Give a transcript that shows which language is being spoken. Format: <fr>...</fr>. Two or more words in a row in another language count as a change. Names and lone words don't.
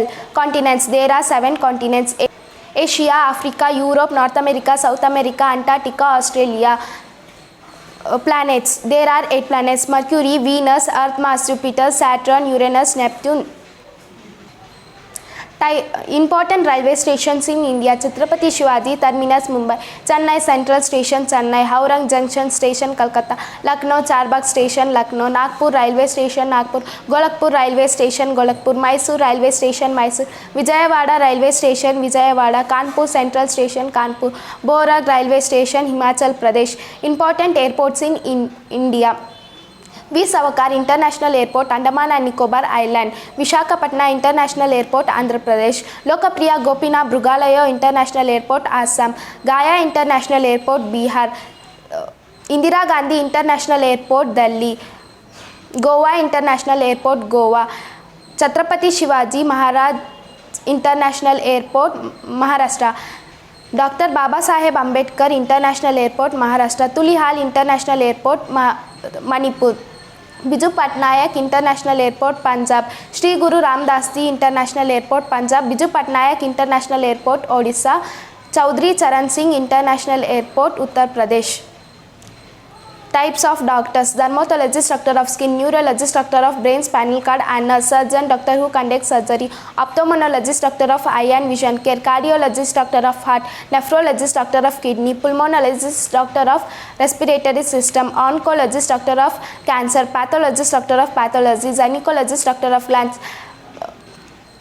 <en>Continents: there are 7 continents: Asia, Africa, Europe, North America, South America, Antarctica, Australia. Planets: there are 8 planets: Mercury, Venus, Earth, Mars, Jupiter, Saturn, Uranus, Neptune. Important railway stations in India: Chhatrapati Shivaji Terminus, Mumbai; Chennai Central Station, Chennai; Howrah Junction Station, Kolkata; Lucknow Charbagh Station, Lucknow; Nagpur Railway Station, Nagpur; Gorakhpur Railway Station, Gorakhpur; Mysore Railway Station, Mysore; Vijayawada Railway Station, Vijayawada; Kanpur Central Station, Kanpur; Borag Railway Station, Himachal Pradesh. Important airports in India: V. Savakar International Airport, Andaman and Nicobar Island; Vishakhapatnam International Airport, Andhra Pradesh; Lokapriya Gopinath Mrugalaya International Airport, Assam; Gaya International Airport, Bihar; Indira Gandhi International Airport, Delhi; Goa International Airport, Goa; Chhatrapati Shivaji Maharaj International Airport, Maharashtra; Dr. Baba Saheb Ambedkar International Airport, Maharashtra; Tulihal International Airport, Manipur; Biju Patnaik International Airport, Punjab; Sri Guru Ramdas Ji International Airport, Punjab; Biju Patnaik International Airport, Odisha; Chaudhry Charan Singh International Airport, Uttar Pradesh. Types of doctors: dermatologist, doctor of skin; neurologist, doctor of brain, spinal cord and nerve; surgeon, doctor who conducts surgery; ophthalmologist, doctor of eye and vision care; cardiologist, doctor of heart; nephrologist, doctor of kidney; pulmonologist, doctor of respiratory system; oncologist, doctor of cancer; pathologist, doctor of pathology; gynecologist, doctor of lungs;</en>